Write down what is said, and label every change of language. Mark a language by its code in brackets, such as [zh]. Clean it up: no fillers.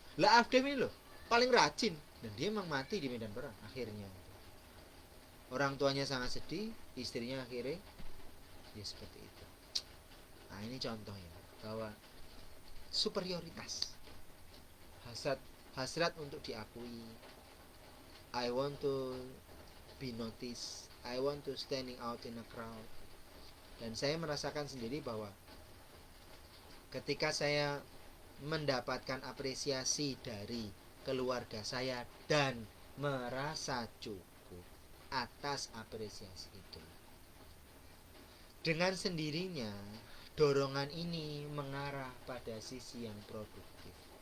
[id] Lah Avdev ini loh paling rajin, dan dia memang mati di medan perang akhirnya. Orang tuanya sangat sedih, istrinya akhirnya ya seperti itu. Nah ini contohnya bahwa superioritas hasrat hasrat untuk diakui. [en] I want to be noticed, I want to standing out in a crowd. [id] Dan saya merasakan sendiri bahwa ketika saya mendapatkan apresiasi dari keluarga saya dan merasa cukup atas apresiasi itu, dengan sendirinya dorongan ini mengarah pada sisi yang produktif.